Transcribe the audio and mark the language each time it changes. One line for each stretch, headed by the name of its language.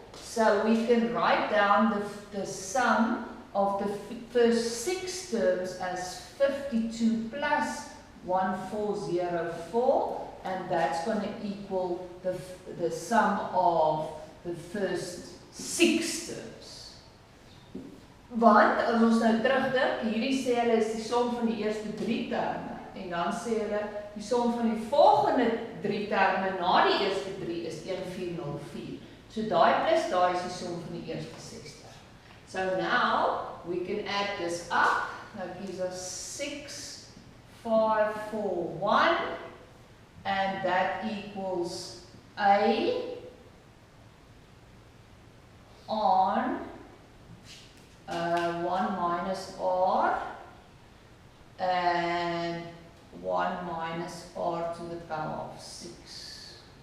English: So we can write down the sum of the first 6 terms as 52 plus 1404, and that's going to equal the sum of the first 6 terms.
Afrikaans: Want as ons nou terugdink, hierdie sê hulle is die som van die eerste 3 terme, en dan sê hulle die som van die volgende 3 terme na die eerste 3 is 1404. So daai plus daai is die som van die eerste 6 terme.
English: So now we can add this up. That gives us 6541, and that equals A on 1 minus R and 1 minus R to the power of 6.